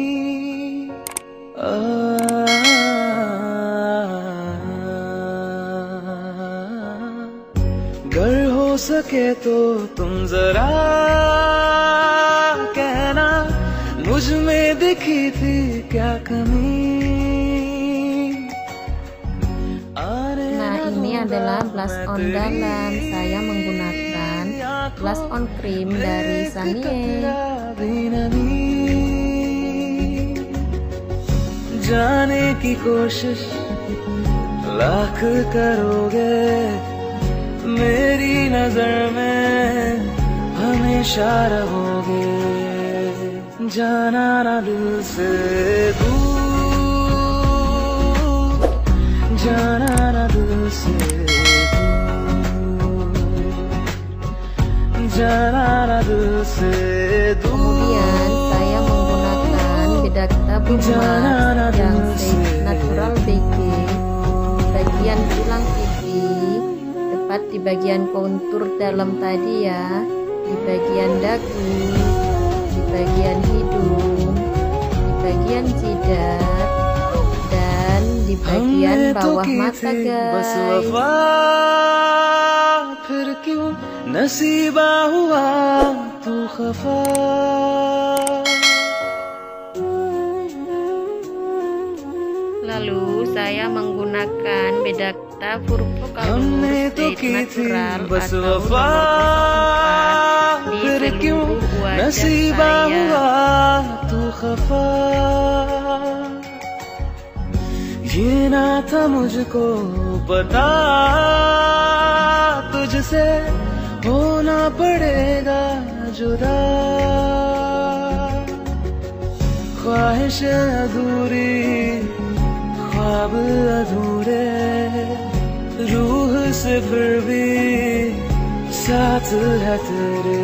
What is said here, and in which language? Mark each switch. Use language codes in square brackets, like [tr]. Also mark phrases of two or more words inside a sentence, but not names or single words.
[hi] अगर हो सके तो तुम जरा कहना, मुझ में दिखी थी क्या कमी। [id] Nah, ini adalah [en] blush on [id] dalam. Saya menggunakan [en] blush on cream [id] dari Sanie. [hi] जाने की कोशिश लाख करोगे, मेरी नजर में हमेशा रहोगे। जाना ना दिल से दूर, जाना ना दिल से दूर, जाना ना दिल से दूर। [id] Kemudian saya menggunakan bedak tabung emas yang shade natural BG di bagian tulang pipi, tepat di bagian kontur dalam tadi ya, di bagian dagu, di bagian hidung, di bagian jidat, dan di bagian bawah mata guys. [hi] फिर क्यों नसीबा हुआ तू खफा। [id] Lalu saya menggunakan bedak tabur Focalus shade natural atau nomor 04 di seluruh wajah saya. [hi] ये ना था मुझको पता, तुझसे होना पड़ेगा जुदा। ख्वाहिश अधूरी, ख्वाब अधूरे, रूह से फिर भी साथ है तेरे।